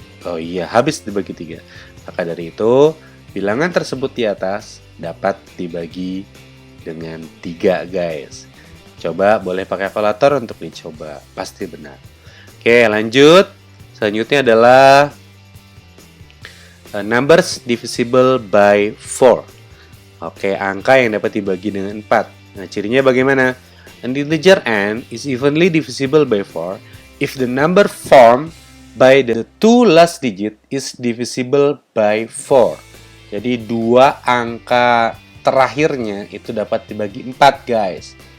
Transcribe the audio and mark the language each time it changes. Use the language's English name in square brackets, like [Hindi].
[Indonesian] Oh iya, habis dibagi 3. Maka dari itu, bilangan tersebut di atas dapat dibagi dengan 3, guys. Coba boleh pakai kalkulator untuk dicoba, pasti benar. Oke, lanjut. Selanjutnya adalah [English] numbers divisible by 4. [Indonesian] Oke, angka yang dapat dibagi dengan 4. Nah, cirinya bagaimana? [English] An integer n is evenly divisible by 4 if the number formed by the two last digit is divisible by 4. [Indonesian] Jadi dua angka terakhirnya itu dapat dibagi 4, guys.